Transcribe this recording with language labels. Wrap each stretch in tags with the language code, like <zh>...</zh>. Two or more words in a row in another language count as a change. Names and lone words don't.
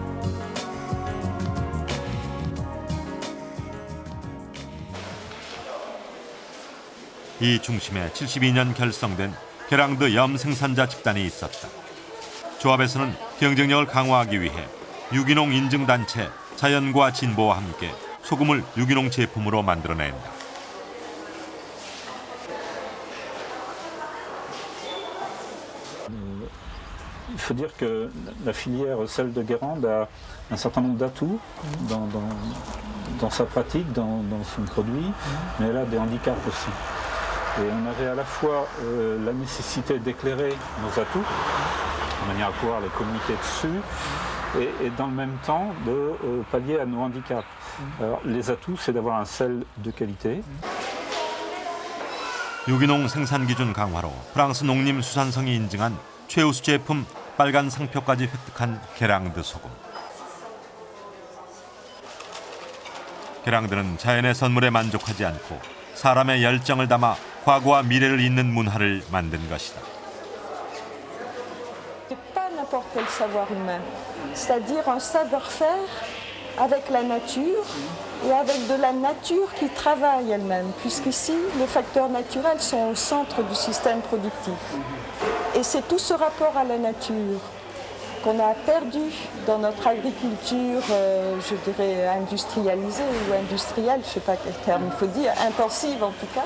<ko>이 중심에 72년 결성된 계량드 염 생산자 집단이 있었다. 조합에서는 경쟁력을 강화하기 위해 유기농 인증단체 자연과 진보와 함께 소금을 유기농 제품으로 만들어낸다.</ko> <fr>Il faut dire que la filière sel de Guérande a un certain nombre d'atouts dans sa pratique, dans son produit, mais elle a des handicaps aussi. Et on avait à la fois la nécessité d'éclairer nos atouts, de manière à pouvoir les communiquer dessus, et dans le même temps de pallier à nos handicaps. Alors, les atouts, c'est d'avoir un sel de qualité.</fr> <ko>유기농 생산 기준 강화로 프랑스 농림수산성이 인증한 최우수 제품 새빨간 상표까지 획득한 게랑드 소금. 게랑드는 자연의 선물에 만족하지 않고 사람의 열정을 담아 과거와 미래를 잇는 문화를 만든 것이다.</ko> <fr>C'est pas n'importe quel savoir humain, c'est-à-dire un savoir-faire avec la nature et avec de la nature qui travaille elle-même, puisqu'ici, les facteurs naturels sont au centre du système productif. Et c'est tout ce rapport à la nature qu'on a perdu dans notre agriculture, je dirais industrialisée ou industrielle, je ne sais pas quel terme il faut dire, intensive en tout cas.</fr>